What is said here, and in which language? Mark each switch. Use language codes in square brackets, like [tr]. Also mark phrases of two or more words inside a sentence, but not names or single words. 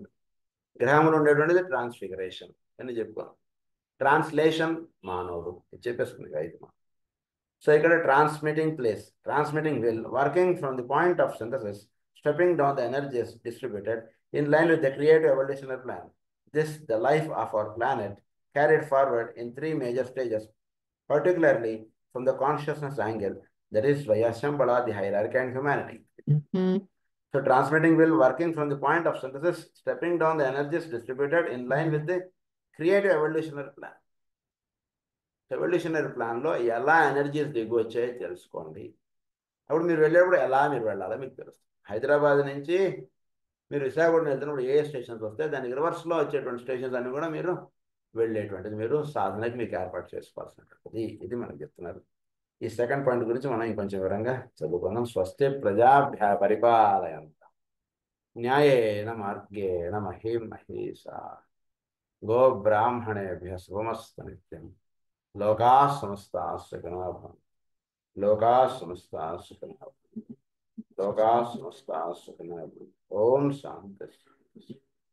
[te] గ్రహములు ఉండేటువంటిది ట్రాన్స్ఫిగరేషన్ అని చెప్పుకున్నాం. ట్రాన్స్లేషన్ మానవుడు చెప్పేసుకుంది అయితే. [en] So ఇక్కడ transmitting will working from the point of synthesis stepping down the energies distributed in line with the creative evolutionary plan. This the life of our planet carried forward in 3 major stages, particularly from the consciousness angle, that is via Shambhala, the hierarchy and humanity. So transmitting will working from the point of synthesis, stepping down the energies distributed in line with the creative evolutionary plan. evolutionary planలో [te] ఎలా ఎనర్జీస్ దిగి వచ్చాయో తెలుసుకోండి. అప్పుడు మీరు వెళ్ళేటప్పుడు ఎలా మీరు వెళ్ళాలో మీకు తెలుస్తుంది. హైదరాబాద్ నుంచి మీరు విశాఖపట్నం వెళ్తున్నప్పుడు ఏ స్టేషన్స్ వస్తాయి, దానికి రివర్స్లో వచ్చేటువంటి స్టేషన్స్ అన్ని కూడా మీరు వెళ్ళేటువంటిది మీరు సాధనకి మీకు ఏర్పాటు చేసుకోవాల్సినటువంటిది. ఇది మనకు చెప్తున్నారు. ఈ [en] second point [te] గురించి మనం ఇంకొంచెం వివరంగా చదువుకుందాం. [sa] స్వస్తి ప్రజాభ్య పరిపాలయంత న్యాయేన మార్గేణ మహీం మహేషా గో బ్రాహ్మణేభ్య శుభమస్తు నిత్యం లోకా సమస్తాః సుఖినో భవంతు. లోకా సమస్తాః సుఖినో భవంతు. లోకా సమస్తాః సుఖినో భవంతు. ఓం శాంతి.